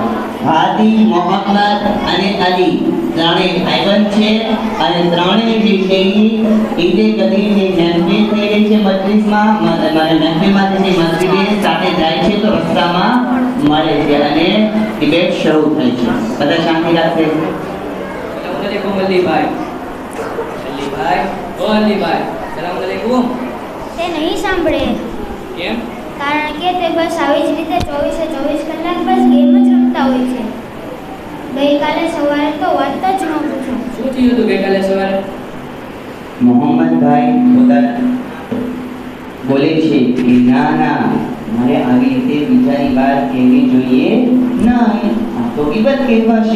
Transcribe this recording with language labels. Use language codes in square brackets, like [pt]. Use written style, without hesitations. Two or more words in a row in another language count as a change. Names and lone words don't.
[gu] હાદી મોહમ્મદ અને અલી ત્રણેય ભાઈબંધ છે અને ત્રણેય જે છે ઈદે કદીરની મહેફિલ થઈ રહી છે મજલિસમાં, મહેફિલમાં જે મસ્જિદે સાથે જાય છે તો રસ્તામાં મળે છે અને ડિબેટ શરૂ થાય છે. બધા શાંતિ રાખશે. [ar] السلام عليكم अलीभाई. अलीभाई ओ अलीभाई سلام عليكم. [gu] તે નહીં સાંભળે કેમ? કારણ કે તે બસ આવી જ રીતે 24 કલાક બસ ગેમ જ રમતા હોય છે. ગઈકાલે સવારે તો વાત જ ન પૂછો. શું થયું હતું ગઈકાલે સવારે? મોહમ્મદભાઈ બોલે છે કે ના ના મારે આવી રીતે બીજાની વાત કહેવી જોઈએ નહીં, આ તો ગીબત કહેવાશે.